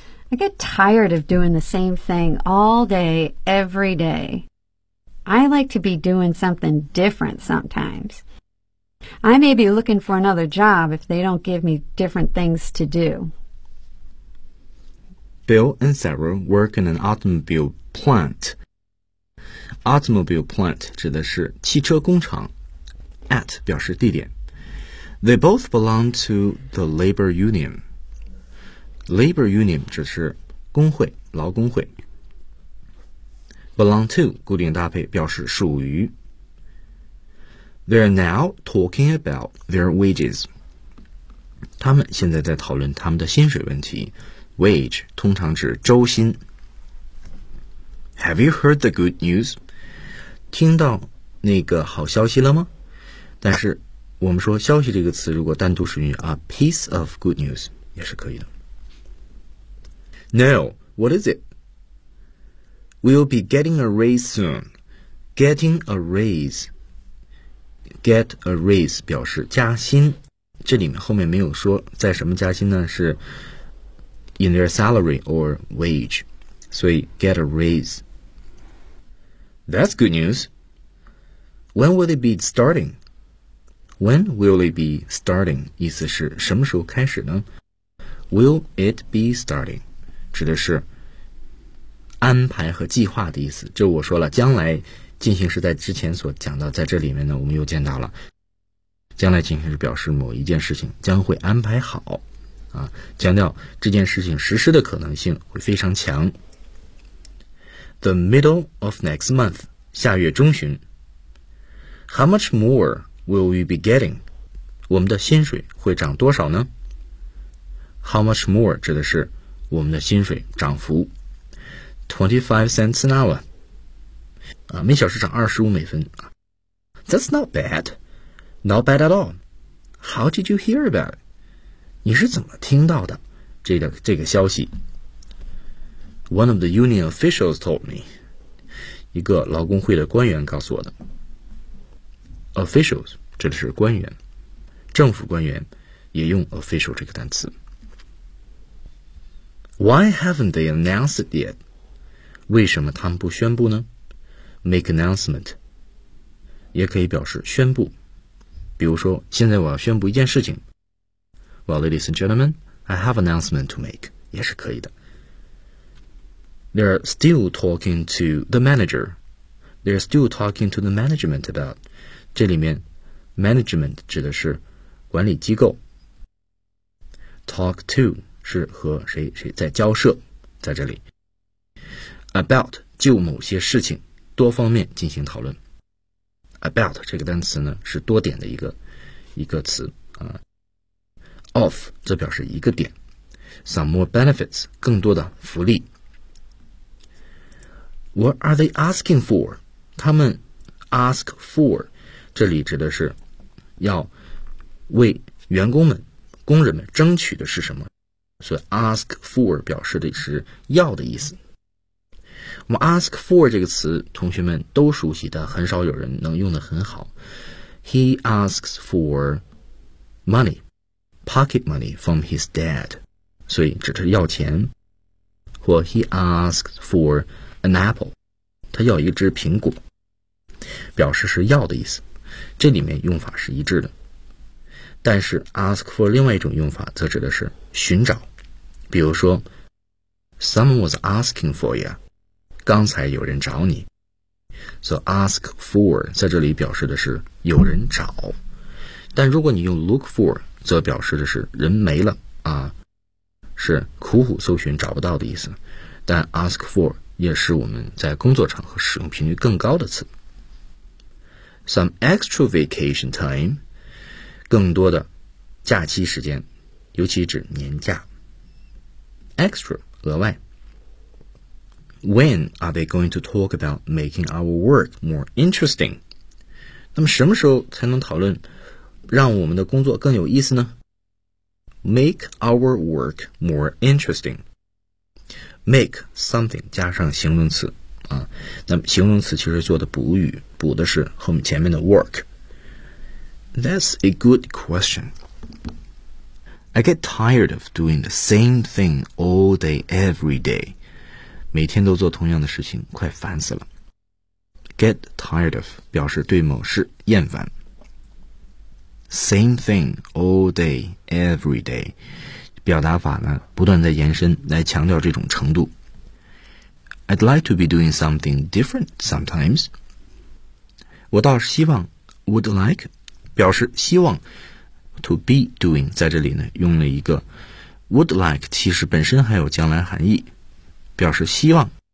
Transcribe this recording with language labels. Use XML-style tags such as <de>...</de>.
<en>I get tired of doing the same thing all day, every day. I like to be doing something different sometimes. I may be looking for another job if they don't give me different things to do. Bill and Sarah work in an automobile plant.</en> <zh>Automobile plant 指的是汽车工厂。 At 表示地点。</zh> <en>They both belong to the labor union.</en> <zh>Labor union 指是工会，劳工会。Belong to 固定搭配表示属于。</zh> <en>They're now talking about their wages.</en> <zh>他们现在在讨论他们的薪水问题。 Wage 通常指周薪。</zh> <en>Have you heard the good news?</en> <zh>听到那个好消息了吗？但是我们说消息这个词如果单独使用啊</zh> <en>piece of good news</en> <zh>也是可以的。</zh> <en>Neil, what is it? We'll be getting a raise soon. Getting a raise.</en> <zh>Get a raise 表示加薪。这里面后面没有说在什么加薪呢，是</zh> <en>in their salary or wage.</en> <zh>所以</zh> <en>get a raise. That's good news. When will it be starting? When will it be starting?</en> <zh>意思是什么时候开始呢？</zh> <en>Will it be starting?</en> <zh>指的是安排和计划的意思，就我说了将来进行时在之前所讲到，在这里面呢我们又见到了将来进行时表示某一件事情将会安排好啊，强调这件事情实施的可能性会非常强。</zh> <en>The middle of next month,</en> <zh>下月中旬。</zh> <en>How much more will we be getting?</en> <zh>我们的薪水会涨多少呢？How much more 指的是我们的薪水涨幅</zh> <en>$0.25 an hour、</en> <zh>啊、每小时涨25美分。</zh> <en>That's not bad. Not bad at all. How did you hear about it?</en> <zh>你是怎么听到的这个消息？</zh> <en>One of the union officials told me.</en> <zh>一个劳工会的官员告诉我的。Officials 指的是官员，政府官员也用 official 这个单词。</zh> <en>Why haven't they announced it yet?</en> <zh>为什么他们不宣布呢？ Make announcement 也可以表示宣布，比如说现在我要宣布一件事情。</zh> <en>Well, ladies and gentlemen, I have announcement to make</en> <zh>也是可以的。</zh> <en>They're still talking to the manager. They're still talking to the management about</en> <zh>这里面</zh> <en>management 指的是管理机构。</en> <zh>Talk to是和谁在交涉，在这里 about 就某些事情多方面进行讨论。 about 这个单词呢是多点的一个词啊。 of 则表示一个点。</zh> <en>some more benefits</en> <zh>更多的福利。</zh> <en>what are they asking for?</en> <zh>他们 ask for 这里指的是要为员工们工人们争取的是什么，所以 ask for 表示的是要的意思。我们 ask for 这个词同学们都熟悉的，很少有人能用得很好。</zh> <en>He asks for money, pocket money from his dad,</en> <zh>所以指的是要钱。或</zh> <en>he asks for an apple,</en> <zh>他要一只苹果，表示是要的意思，这里面用法是一致的。但是 ask for 另外一种用法则指的是寻找，比如说</zh> <en>Someone was asking for you,</en> <zh>刚才有人找你。 So ask for 在这里表示的是有人找，但如果你用 look for 则表示的是人没了啊，是苦苦搜寻找不到的意思。但 ask for 也是我们在工作场合使用频率更高的词。</zh> <en>Some extra vacation time,</en> <zh>更多的假期时间，尤其指年假。 Extra, 额外。</zh> <en>When are they going to talk about making our work more interesting?</en> <zh>那么什么时候才能讨论让我们的工作更有意思呢？</zh> <en>Make our work more interesting.</en> <zh>Make something 加上形容词啊，那么形容词其实做的补语，补的是后面前面的 work.</zh> <en>That's a good question. I get tired of doing the same thing all day, every day.</en> <zh>每天都做同样的事情，快烦死了。Get tired of 表示对某事厌烦。</zh> <en>Same thing all day, every day.</en> <zh>表达法呢，不断在延伸，来强调这种程度。</zh> <en>I'd like to be doing something different sometimes.</en> <zh>我倒是希望 ,would like, 表示希望。 To be doing 在这里呢用了一个 would like, 其实本身还有将来含义，表示希望</zh>